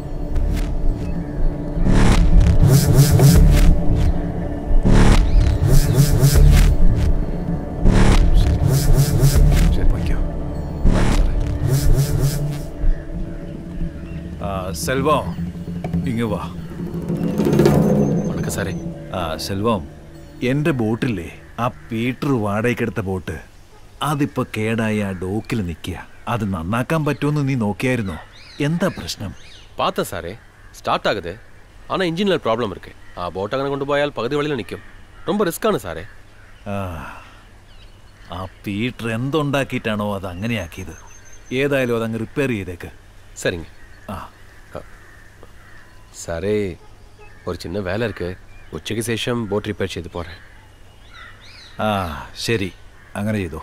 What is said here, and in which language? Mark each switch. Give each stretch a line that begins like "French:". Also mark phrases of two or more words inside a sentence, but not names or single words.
Malayalam: സെൽവം, ഇങ്ങ് വാ. സാറേ. സെൽവം, എൻ്റെ ബോട്ടില്ലേ, ആ പീറ്റർ വാടകയ്ക്കെടുത്ത ബോട്ട്, അതിപ്പോൾ കേടായി ആ ഡോക്കിൽ നിൽക്കുക. അത് നന്നാക്കാൻ പറ്റുമെന്ന് നീ നോക്കിയായിരുന്നോ? എന്താ പ്രശ്നം?
Tamil: பார்த்தேன் சாரே, ஸ்டார்ட் ஆகுது. ஆனால் இன்ஜினில் ப்ராப்ளம் இருக்கு.
Malayalam: ആ ബോട്ട് അങ്ങനെ കൊണ്ടുപോയാൽ പകുതി വഴിയിൽ നിൽക്കും. ரொம்ப റിസ്ക്കാണ് സാറേ. ആ പീറ്റർ എന്തുണ്ടാക്കിയിട്ടാണോ അത് അങ്ങനെയാക്കിയത്? ഏതായാലും അതങ്ങ് റിപ്പയർ ചെയ്തേക്ക്.
Tamil: சரிங்க. സാറേ, ஒரு சின்ன வேலை ഇருக்கு.
Malayalam: ഉച്ചയ്ക്ക് ശേഷം ബോട്ട് റിപ്പയർ ചെയ്ത് പോറேன். ശരി, അങ്ങനെ ചെയ്തോ.